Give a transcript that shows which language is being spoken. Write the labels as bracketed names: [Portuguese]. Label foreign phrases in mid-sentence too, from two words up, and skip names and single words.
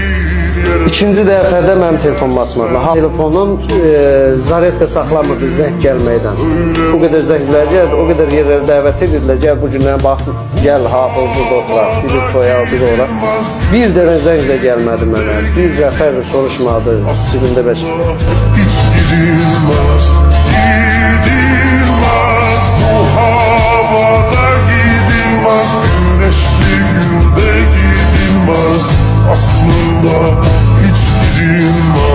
[Azerbaijani] İkinci dəfədə mənim telefonum açmadı. Telefonum zaryadka saxlamırdı zəng gəlməkdən. O qədər zənglər gəldi, o qədər yerlərə dəvət edirlər. Gəl bu gündən bax, gəl ha, burada oturaq, biri toya, biri ora. Bir dənə zəng də gəlmədi mənə. Bir dəfə soruşmadı, cibində bəş. [Turkish] Hiç gidilmez, gidilmez. Bu havada gidilmez. Güneşli günde gidilmez. Aslında hiç gidilmez.